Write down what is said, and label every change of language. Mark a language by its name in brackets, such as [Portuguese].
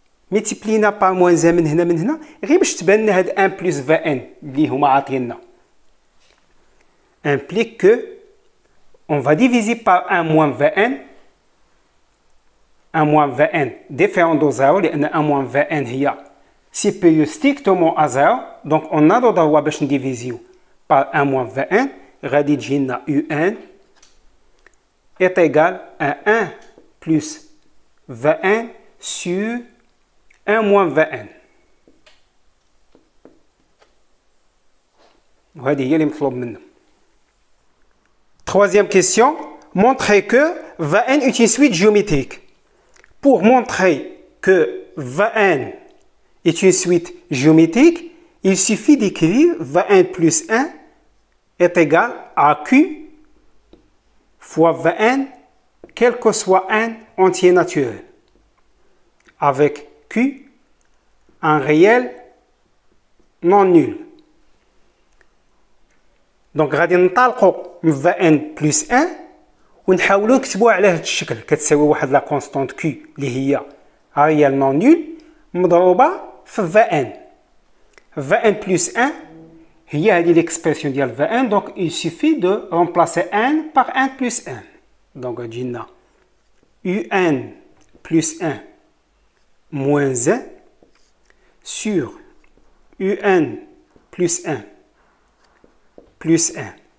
[Arabic] ملتيبلينا [French] par moins 1 [Arabic] من هنا غير باش تبان لنا هاد [French] 1 plus 21 [Arabic] اللي هما عاطيننا [French] implique que on va diviser par 1 moins 21. 1 moins 21 différent de 0 [Arabic] لأن [French] 1 moins 21 هي supérieure strictement à 0. Donc on a le droit [Arabic] باش نديفيزيو [French] par 1 moins 21 [Arabic] غادي تجي لنا [French] un est égal à 1 plus 21 sur 1 moins 21. [Arabic] وهذه هي اللي مطلوب منا. [French] Troisième question, montrer que 21 est une suite géométrique. Pour montrer que 21 est une suite géométrique, il suffit d'écrire 21 plus 1 est égal à Q fois 21, quel que soit un entier naturel, avec Q un réel non nul. [Arabic] دونك غادي ننطلقوا من 21 بلس 1 ونحاولوا نكتبوها على هذا الشكل كتساوي واحد لا كونستانت كي اللي هي ريال نون نول مضروبه في 21. 21 بلس 1 هي هذه ليكسبرسيون ديال 21. [French] دونك il suffit de remplacer 1 par 1 plus 1. دونك [Arabic] غتجي لنا [French] un plus 1 moins 1 sur un plus 1 plus 1.